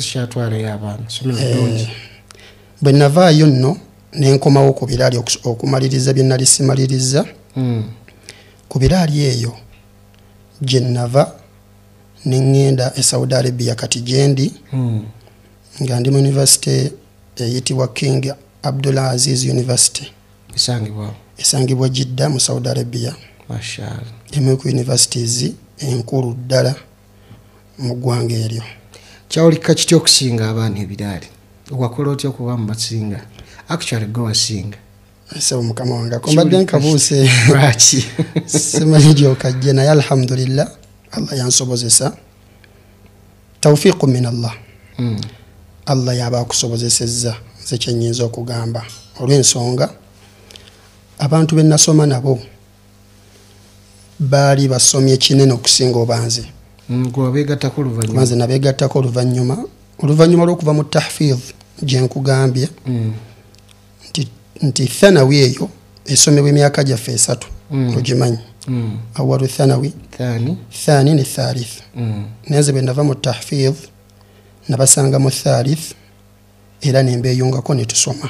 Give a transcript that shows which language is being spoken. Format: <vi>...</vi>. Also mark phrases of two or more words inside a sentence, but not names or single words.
<lg>bwe navaayo nno nenkomawo ku biraali okumaliriza bye nali simaliriza ku biraali eyo gye nava neŋŋenda e Saudi Arabia kati gyendi nga ndi mu university eyitibwa King Abdul Aziz University esangibwa Jidda mu Saudi Arabia emu ku universities enkulu ddala mu ggwanga eryo. Kyawulika kitya okusinga abaana ebiraali wakola otya okuba mu basinga actually go wasinga sebo mukama wange kombadde nkabuuse lwaki simanyi gyokajje naye alhamdulillah Allah yansobozesa</lg> <ar>توفيق من الله</ar> <lg>Allah yaba akusobozesezza nze kyenyinza okugamba olw'ensonga abantu be nasoma nabo baali basomye kinene okusinga obanze nze nabeegattako oluvannyuma lw'okuva mu tahfiz gye nkugambye nti thanawi eyo esomebwa emyaka gyaffe esatu ogimanyi</lg> <ar>أول ثانوي ثاني</ar> <lg>ne thalith naye bwe nava mu tahfiz nabasanga mu thalith era nembeeyungako ne tusoma.</lg>